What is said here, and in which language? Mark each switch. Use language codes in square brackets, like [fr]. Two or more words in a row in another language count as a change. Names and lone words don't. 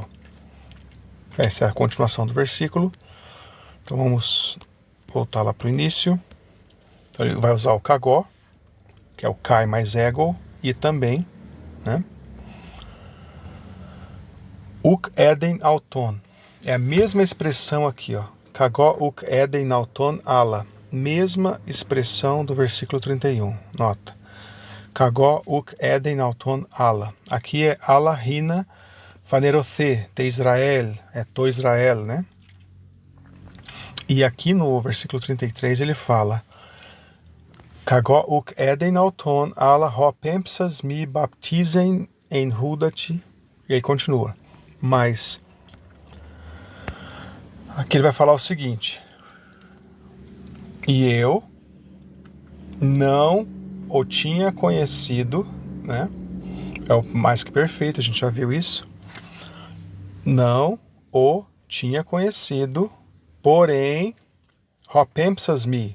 [pt] Essa é a continuação do versículo. Então vamos voltar lá para o início. Então ele vai usar o kagó, que é o kai mais ego, e também, né? [el] Οὐκ ᾔδειν αὐτόν. [pt] É a mesma expressão aqui, ó. [el] Κἀγὼ οὐκ ᾔδειν αὐτόν ἀλλ. [pt] Mesma expressão do versículo 31. Nota. [el] Κἀγὼ οὐκ ᾔδειν αὐτόν ἀλλ. [pt] Aqui é [el] ἀλλ' ἵνα φανερωθῇ, τῷ Ἰσραήλ, é τῷ Ἰσραήλ, né? [pt] E aqui no versículo 33 ele fala: [el] Κἀγὼ οὐκ ᾔδειν αὐτόν ἀλλ' ὁ πέμψας με βαπτίζειν ἐν ὕδατι. [pt] E aí continua. Mas aqui ele vai falar o seguinte: e eu não o tinha conhecido, né? É o mais que perfeito, a gente já viu isso. Não o tinha conhecido, porém, [el] ὁ πέμψας με.